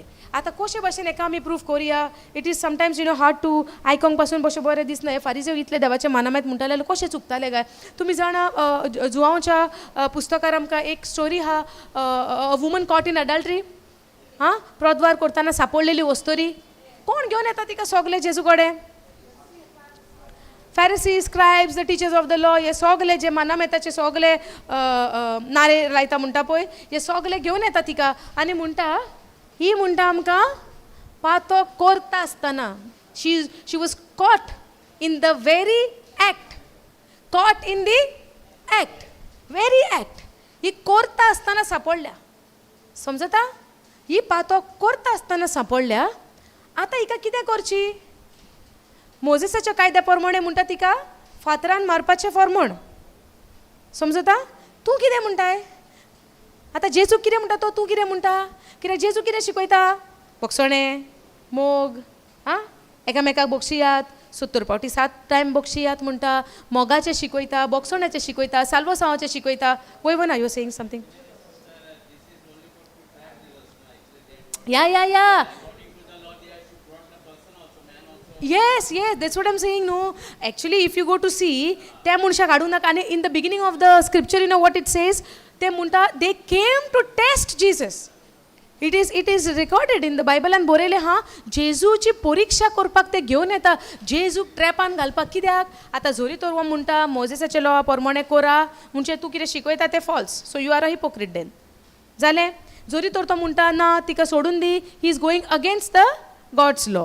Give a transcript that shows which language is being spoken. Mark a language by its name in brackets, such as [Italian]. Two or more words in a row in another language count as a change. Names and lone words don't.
[Konkani] आतां कशे भशेन एका आमी प्रूफ करुया? [English] it is sometimes hard to [Konkani] आयकोंक पासून बशें बरें दिसना. हे फारिसेव इतले देवाचे मानामेत म्हणटाले जाल्यार कशें चुकताले काय? तुमी जाणा जुआंवच्या पुस्तकार आमकां एक स्टोरी आहा, [English] a woman caught in adultery. [Konkani] प्रद्वार करतना सांपडलेली वस्तोरी. कोण घेवन येता तिका सगळे जेजू कडेन? [English] Pharisees, scribes, the teachers of the law, [Konkani] हे सगळे जे मानामेताचे सगळे नारे लायता म्हणटा पळय, हे सगळे घेवन येता तिका आनी म्हणटा, ही म्हणटा आमकां पातो करता आसतना [English] she was caught in the very act. Caught in the act, very act. [Konkani] ही करता आसतना सांपडल्या. समजता? ही पातो करता आसतना सांपडल्या. आतां हिका कितें करची? मोजेसाच्या कायद्या प्रमाणे म्हणटा तिका फातरान मारपाचें फर्मण. समजता? तूं कितें म्हणटाय? आतां जेजू कितें म्हणटा तो तूं कितें म्हणटा? कित्याक जेजू कितें शिकयता? बक्षणे, मोग, एकामेकाक बक्षियात, 70 फावटी 7 टायम बक्षियात म्हणटा. मोगाचें शिकयता, बक्षणाचें शिकयता, साल्व सांवाचें शिकयता. [English] Why one, are you saying something? Ya Yes, that's what I'm saying. No, actually, if you go to see, [Konkani] त्या मनशाक हाडूं नाका. [English] आनी in the beginning of the scripture, you know what it says? [Konkani] ते म्हणटा, [English] they came to test Jesus. It is recorded in the Bible and [Konkani] बरयलें हा. जेजूची परीक्षा करपाक ते घेवन येता. जेजूक ट्रॅपान घालपाक. कित्याक? आतां जोरी तर वो म्हणटा मोजेसाच्या लॉ प्रमाणे करा म्हणजे तूं कितें शिकयता तें फॉल्स. [English] So you are a hypocrite then. जालें? [Konkani] जोरी तर तो म्हणटा ना तिका सोडून दी, [English] he is going against the God's law.